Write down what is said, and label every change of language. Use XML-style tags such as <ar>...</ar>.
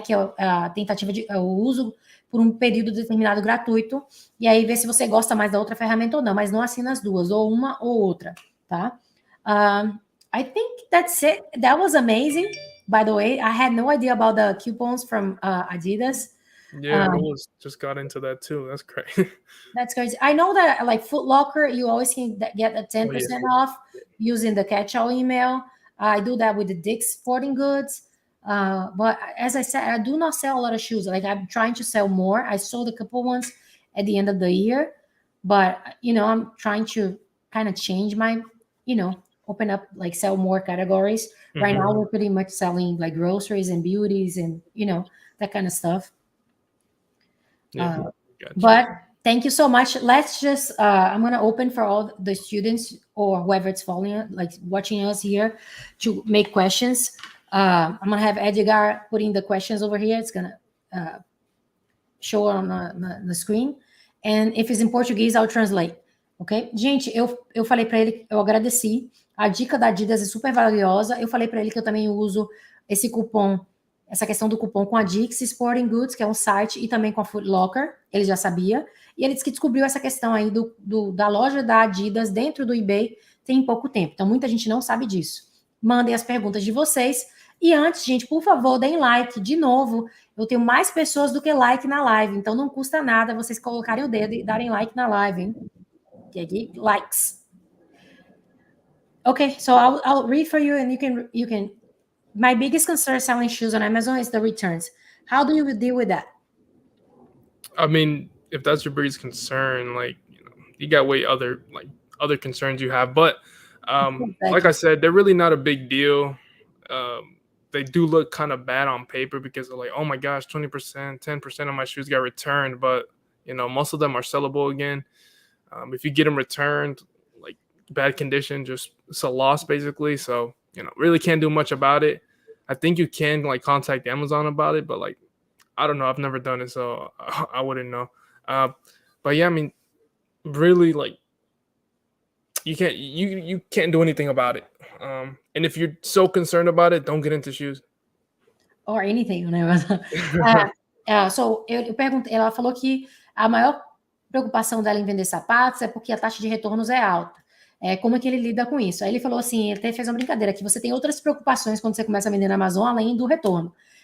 <pt>Que é a tentativa de o uso por um período determinado gratuito. E aí, vê se você gosta mais da outra ferramenta ou não. Mas não assina as duas, ou uma ou outra, tá?</pt> <en>I think that's it. That was amazing. By the way, I had no idea about the coupons from Adidas. Yeah, Rules just got into that too. That's great. That's crazy. I know that like Foot Locker, you always can get a 10% off using the catch-all email. I do that with the Dick's Sporting Goods. But as I said, I do not sell a lot of shoes. Like I'm trying to sell more. I sold a couple ones at the end of the year. But, I'm trying to kind of change my, open up, like sell more categories. Right now, we're pretty much selling like groceries and beauties and, that kind of stuff. Yeah, gotcha. But thank you so much. Let's just, I'm going to open for all the students or whoever it's following, like watching us here to make questions. I'm going to have Edgar putting the questions over here. It's going to show on the screen. And if it's in Portuguese, I'll translate. Ok?</en> <pt>Gente, eu falei para ele, eu agradeci. A dica da Adidas é super valiosa. Eu falei para ele que eu também uso esse cupom, essa questão do cupom com a Dix Sporting Goods, que é um site, e também com a Foot Locker. Ele já sabia. E ele disse que descobriu essa questão aí da loja da Adidas dentro do eBay tem pouco tempo. Então, muita gente não sabe disso. Mandem as perguntas de vocês. E antes, gente, por favor, deem like. De novo, eu tenho mais pessoas do que like na live. Então, não custa nada vocês colocarem o dedo e darem like na live, hein? E aqui, likes.</pt> <en>Okay, so I'll read for you and you can. My biggest concern selling shoes on Amazon is the returns. How do you deal with that? I mean, if that's your biggest concern, like, you got other concerns you have, but like I said, they're really not a big deal. They do look kind of bad on paper because they're like, oh my gosh, 20%, 10% of my shoes got returned, but most of them are sellable again. If you get them returned, like bad condition, just it's a loss basically. So really can't do much about it. I think you can like contact Amazon about it, but like I don't know, I've never done it, so I wouldn't know. But yeah, I mean, really, like you can't do anything about it. And if you're so concerned about it, don't get into shoes. Or anything, né?</en> <pt>So eu perguntei, ela falou que a maior preocupação dela em vender sapatos é porque a taxa de retornos é alta. Como é que ele lida com isso? Aí ele falou assim, ele até fez uma brincadeira, que você tem outras preocupações quando você começa a vender na Amazon, além do retorno.</pt>